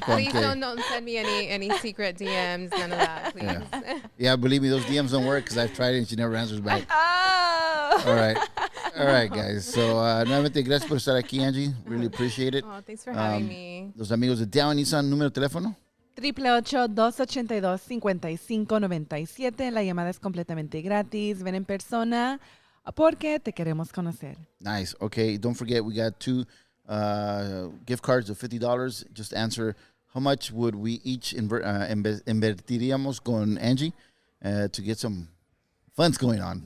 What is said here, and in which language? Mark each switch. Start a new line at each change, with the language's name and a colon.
English: Please don't send me any secret DMs, none of that, please. Yeah, believe me, those DMs don't work because I've tried it and she never answers back. Oh! All right, guys.
Spanish: So, nuevamente, gracias por estar aquí, Angie.
English: Really appreciate it. Oh, thanks for having me.
Spanish: Los amigos de Downey Nissan, número de teléfono. 888-282-5597. La llamada es completamente gratis. Ven en persona porque te queremos conocer.
English: Nice. Okay. Don't forget, we got 2 gift cards of $50. Just answer how much would we each
Spanish: invertiríamos
English: con Angie to get some funds going on.